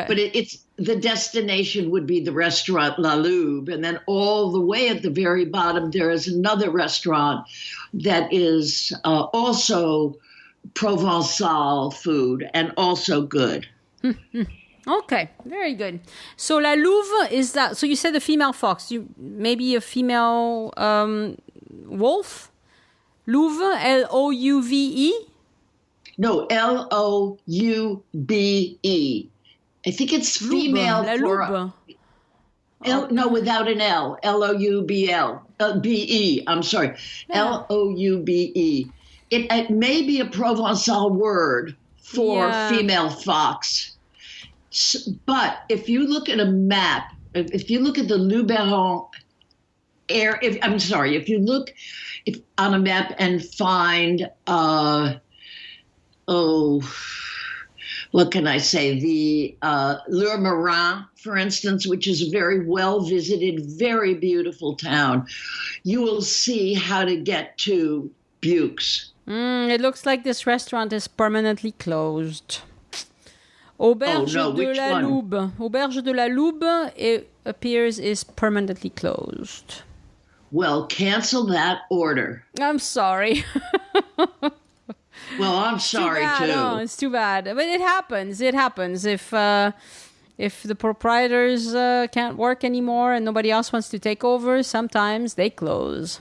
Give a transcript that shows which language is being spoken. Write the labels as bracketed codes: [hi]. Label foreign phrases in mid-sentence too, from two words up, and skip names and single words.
[en] But it's the destination would be the restaurant La Loube, and then all the way at the very bottom there is another restaurant that is also Provençal food and also good. Okay, very good. So La Louve is that? So you said a female fox. Maybe a female wolf. Louve, L-O-U-V-E. No, L-O-U-B-E. I think it's female for no, without an L. L-O-U-B-L. B-E. I'm sorry. Yeah. L-O-U-B-E. It may be a Provençal word for female fox. But if you look at a map, if you look at the Luberon area, if you look on a map and find what can I say? The Lourmarin, for instance, which is a very well-visited, very beautiful town. You will see how to get to Bucques. It looks like this restaurant is permanently closed. Auberge de la Loube. Auberge de la Loube, it appears, is permanently closed. Well, cancel that order. I'm sorry. Well, I'm sorry too. No, it's too bad. But it happens. It happens. If the proprietors can't work anymore and nobody else wants to take over, sometimes they close.